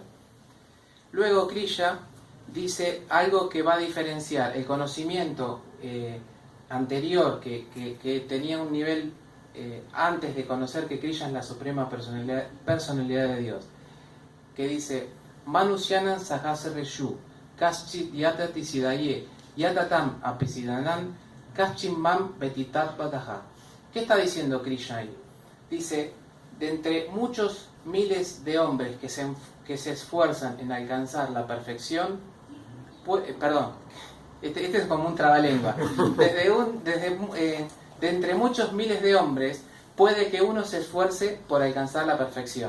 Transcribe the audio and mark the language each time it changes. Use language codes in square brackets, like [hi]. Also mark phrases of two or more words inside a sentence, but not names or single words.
[es] Luego Krishna dice algo que va a diferenciar el conocimiento anterior, que tenía un nivel antes de conocer que Krishna es la suprema personalidad de Dios, que dice, [sa] मनुष्याणां सहस्रेषु, कश्चिद् यतति सिद्धये, यततामपि सिद्धानां, कश्चिन् मां वेत्ति तत्त्वतः. [es] ¿Qué está diciendo Krishna ahí? Dice, de entre muchos miles de hombres que se esfuerzan en alcanzar la perfección, este es como un trabalengua, de entre muchos miles de hombres, puede que uno se esfuerce por alcanzar la perfección.